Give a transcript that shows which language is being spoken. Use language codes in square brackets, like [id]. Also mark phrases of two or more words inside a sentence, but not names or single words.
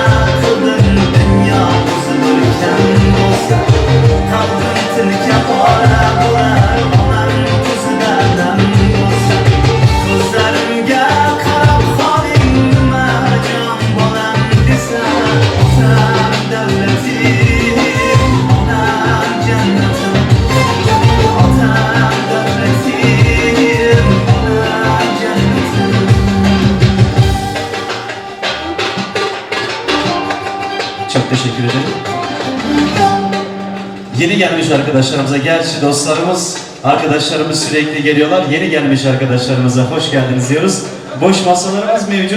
[uz] qildim dunyo o'zi bo'lgan bo'lsa qalbim tilka pora bo'lar onam ko'zidan bo'lsa ko'zlarimga qarab qoling nima jon bolam desa otam davlatim onam jannatim otam davlatim onam jannatim. [tr] Çok teşekkür ederim. Yeni gelmiş arkadaşlarımıza, gerçi arkadaşlarımız sürekli geliyorlar. Yeni gelmiş arkadaşlarımıza hoş geldiniz diyoruz. Boş masalarımız mevcut.